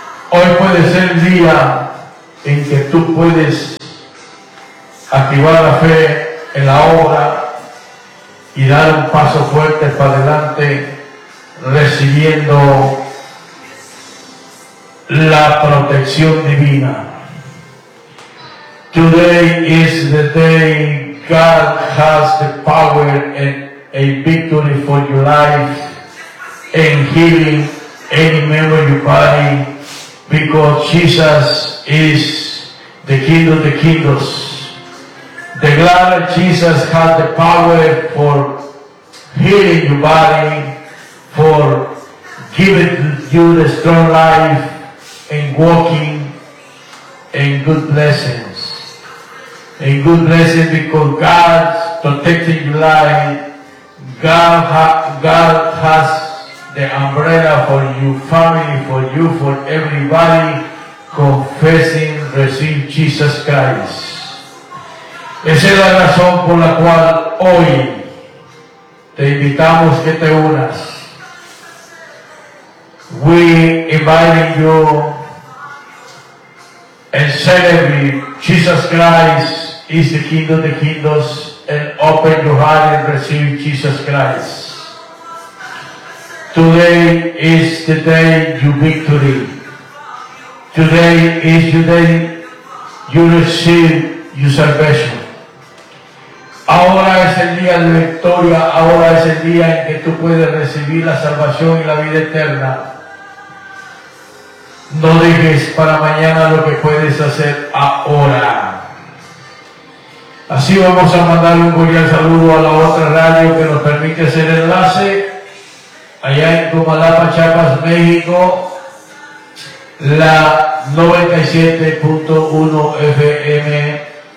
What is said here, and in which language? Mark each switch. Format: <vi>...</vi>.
<es>Hoy puede ser el día en que tú puedes activar la fe en la obra y dar un paso fuerte para adelante, recibiendo la protección divina.</es> <en>Today is the day God has the power and a victory for your life and healing any member of your body, because Jesus is the King of the Kingdoms. The glad Jesus has the power for healing your body, for giving you the strong life and walking in good blessings. In good blessings, because God's protecting your life. God has the umbrella for your family, for you, for everybody, confessing, receive Jesus Christ.</en> <es>Esa es la razón por la cual hoy te invitamos que te unas.</es> <en>We invite you and celebrate Jesus Christ is the King of the Kingdoms, and open your heart and receive Jesus Christ. Today is the day your victory. Today is the day you receive your salvation.</en> <es>Ahora es el día de victoria, ahora es el día en que tú puedes recibir la salvación y la vida eterna. No dejes para mañana lo que puedes hacer ahora. Así vamos a mandar un cordial saludo a la otra radio que nos permite hacer enlace, allá en Comalapa, Chiapas, México, la 97.1 FM.</es>